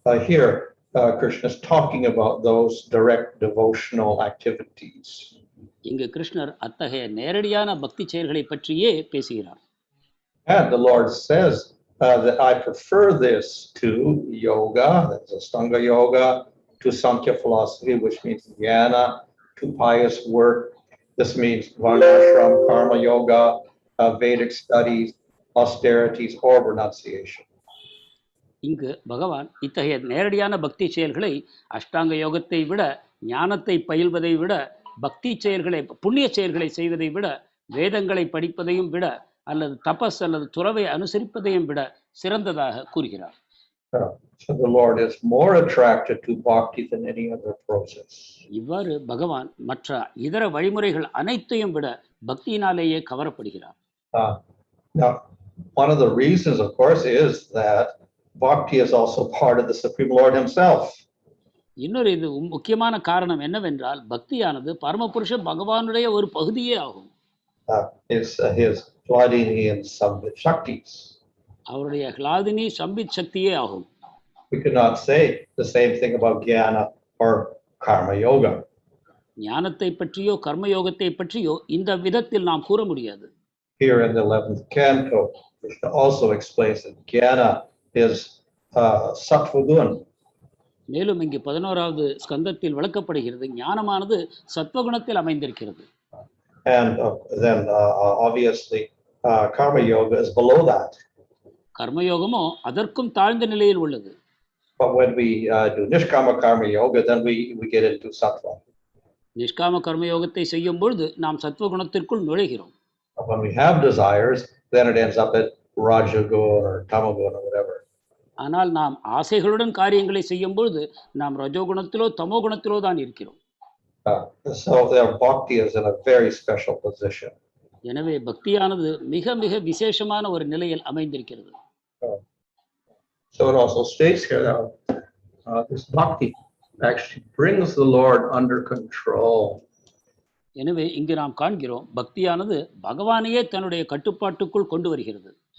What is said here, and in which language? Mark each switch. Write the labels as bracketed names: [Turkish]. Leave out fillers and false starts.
[English] Here Krishna is talking about those direct devotional activities. [Tamil] இங்கு கிருஷ்ணர் அத்தகைய நேரடியான பக்தி செயல்களை பற்றியே பேசுகிறார். [English] And the Lord says that I prefer this to yoga, that's Ashtanga yoga, to Sāṅkhya philosophy, which means jnana, to pious work. This means varṇāśrama, karma yoga, Vedic studies, austerities, or renunciation. [Tamil] இங்கு பகவான் இத்தகைய நேரடியான பக்தி செயல்களை அஷ்டாங்க யோகத்தை விட, ஞானத்தை பயில்வதை விட, பக்தி செயல்களை புண்ணிய செயல்களை செய்வதை விட, வேதங்களை படிப்பதையும் விட, அல்லது தபஸ் அல்லது துறவை அனுசரிப்பதையும் விட சிறந்ததாக கூறுகிறார். [English] So the Lord is more attracted to bhakti than any other process. [Tamil] இவ்வாறு பகவான் மற்ற இதர வழிமுறைகள் அனைத்தையும் விட பக்தியினாலேயே கவரப்படுகிறார். [English] Now, one of the reasons, of course, is that bhakti is also part of the Supreme Lord himself. [Tamil] இன்னொரு இது முக்கியமான காரணம் என்னவென்றால் பக்தியானது பரமபுருஷ பகவானுடைய ஒரு பகுதியே ஆகும். [English] His hladini and sambit shaktis. [Tamil] அவருடைய ஹ்லாதினி சம்பித் சக்தியே ஆகும். [English] We cannot say the same thing about jnana or karma yoga. [Tamil] ஞானத்தை பற்றியோ கர்மயோகத்தை பற்றியோ இந்த விதத்தில் நாம் கூற முடியாது. [English] Here in the 11th canto, Krishna also explains that jnana is sattva gun. [Tamil] மேலும் இங்கு 11வது ஸ்கந்தத்தில் விளக்கப்படுகிறது ஞானமானது சத்வகுணத்தில் அமைந்திருக்கிறது. [English] And then obviously karma yoga is below that. [Tamil] கர்மயோகமோ அதற்கும் தாழ்ந்த நிலையில் உள்ளது. [English] But when we do nishkama karma yoga, then we get into sattva. [Tamil] நிஷ்காம கர்மயோகத்தை செய்யும் பொழுது நாம் சத்வகுணத்திற்குள் நுழைகிறோம். [English] When we have desires, then it ends up at rajagun or tamagun or whatever. [Tamil] ஆனால் நாம் ஆசைகளுடன் காரியங்களை செய்யும் பொழுது நாம் ரஜோகுணத்திலோ தமோ குணத்திலோ தான் இருக்கிறோம். [English] So their bhakti is in a very special position. [Tamil] எனவே பக்தியானது மிக மிக விசேஷமான ஒரு நிலையில் அமைந்திருக்கிறது. [English] So it also states here that this bhakti actually brings the Lord under control. [Tamil] எனவே இங்கு நாம் காண்கிறோம் பக்தியானது பகவானையே தன்னுடைய கட்டுப்பாட்டுக்குள் கொண்டு வருகிறது.